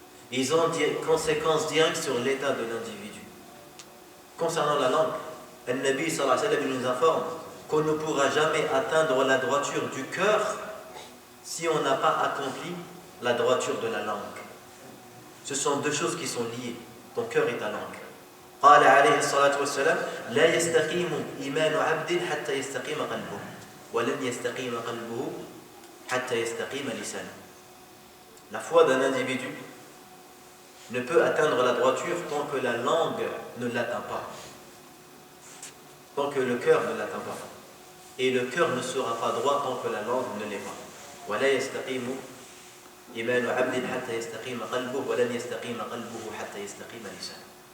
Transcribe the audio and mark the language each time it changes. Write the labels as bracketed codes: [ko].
[fr] Ils ont des conséquences directes sur l'état de l'individu. Concernant la langue, le Nabi sallallahu alayhi wa sallam nous informe qu'on ne pourra jamais atteindre la droiture du cœur si on n'a pas accompli la droiture de la langue. Ce sont deux choses qui sont liées, ton cœur et ta langue. [ar] قال عليه الصلاة والسلام لا يستقيم إيمان عبد حتى يستقيم قلبه ولن يستقيم قلبه حتى يستقيم لسانه. [fr] La foi d'un individu ne peut atteindre la droiture tant que la langue ne l'atteint pas, tant que le cœur ne l'atteint pas. Et le cœur ne sera pas droit tant que la langue ne l'est pas. [ar] ولا يستقيم إيمان عبد حتى يستقيم قلبه ولن يستقيم قلبه حتى يستقيم لسانه.